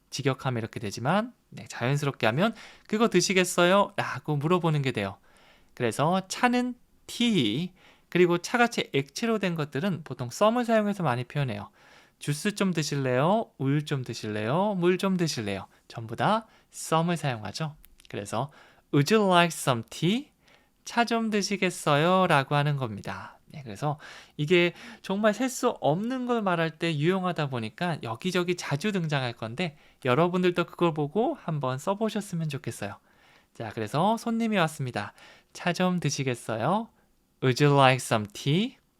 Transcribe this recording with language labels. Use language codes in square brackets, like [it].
[ko] 직역하면 이렇게 되지만 자연스럽게 하면 그거 드시겠어요? 라고 물어보는 게 돼요. 그래서 차는 tea, 그리고 차같이 액체로 된 것들은 보통 some을 사용해서 많이 표현해요. 주스 좀 드실래요? 우유 좀 드실래요? 물 좀 드실래요? 전부 다 some을 사용하죠. 그래서 [en] Would you like some tea? [ko] 차 좀 드시겠어요? 라고 하는 겁니다. 그래서 이게 정말 셀 수 없는 걸 말할 때 유용하다 보니까 여기저기 자주 등장할 건데 여러분들도 그걸 보고 한번 써보셨으면 좋겠어요. 자, 그래서 손님이 왔습니다. 차 좀 드시겠어요? [en] Would you like some tea?